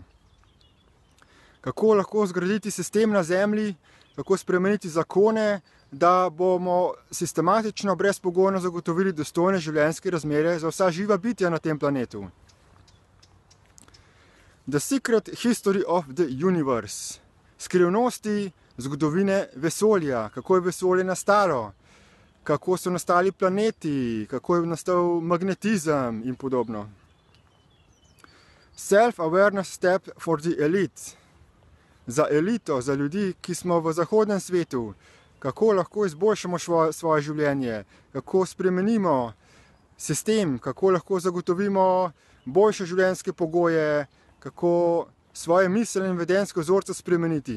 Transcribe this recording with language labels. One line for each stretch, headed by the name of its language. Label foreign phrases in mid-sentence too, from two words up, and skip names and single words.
Slovenian: Kako lahko zgraditi sistem na zemlji, kako spremeniti zakone, da bomo sistematično, brezpogojno zagotovili dostojne življenjske razmere za vsa živa bitja na tem planetu. The Secret History of the Universe. Skrivnosti zgodovine vesolja, kako je vesolje nastalo, kako so nastali planeti, kako je nastal magnetizem in podobno.
English: Self-awareness step for the elite.
Slovenian: Za elito, za ljudi, ki smo v zahodnem svetu, kako lahko izboljšamo svoje življenje, kako spremenimo sistem, kako lahko zagotovimo boljše življenjske pogoje, kako svoje miselne in vedenjske vzorce spremeniti.